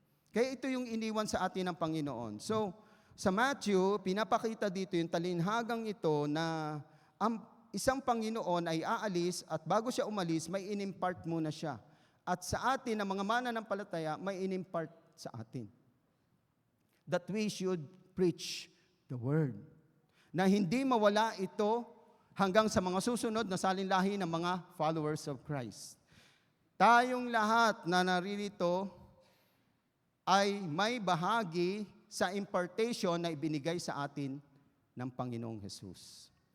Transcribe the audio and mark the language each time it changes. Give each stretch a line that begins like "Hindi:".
Filipino: Kaya ito yung iniwan sa atin ng Panginoon. So, sa Matthew, pinapakita dito yung talinhagang ito na ang isang Panginoon ay aalis, at bago siya umalis, may inimpart muna siya. At sa atin, na mga mananampalataya, may inimpart sa atin.
English: That we should preach the word.
Filipino: Na hindi mawala ito hanggang sa mga susunod na salinlahi ng mga followers of Christ. Tayong lahat na naririto ay may bahagi sa impartation na ibinigay sa atin ng Panginoong Jesus.